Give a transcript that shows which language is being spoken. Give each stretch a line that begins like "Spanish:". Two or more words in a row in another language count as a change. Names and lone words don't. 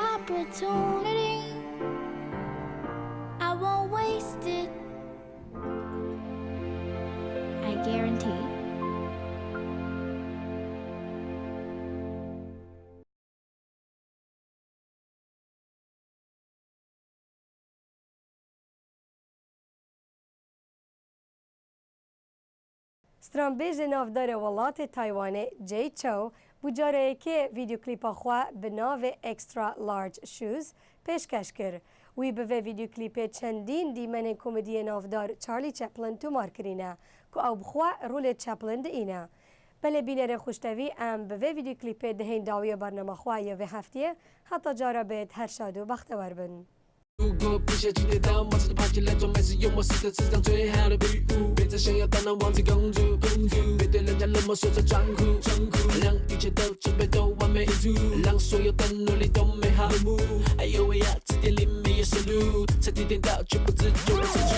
English: opportunity. I won't waste it. I guarantee.
Kurdish: سترانبێژە ناودارە وڵاتێ تایوانێ جێ چاو بجارەیەکێ ڤیدیۆکلیپا خوا bi navê Extra Large Shoes pêşkeş kir. Wî bi vê vîdyoklîpê çendîn dîmenên komediyê navdar Charlie Chaplin tûmar kirîne ku ew bixwe rolê Chaplin diîne. Belê bînerê xuştevî em bi vê vîdyoklîpê dihên dawiya bername xwe ya vê hefteyê heta cara bêt her şad û bextewer bin.
Chinese: 如果不下去跌倒，冒着的爬起来装没事幽默是这世上最好的礼物。别再想要当那王子公主，别对人家冷漠说着装酷，让一切都准备都完美无误，让所有的努力都美好落幕。哎呦喂呀，字典里没有收录，才点点到却不知就会输出。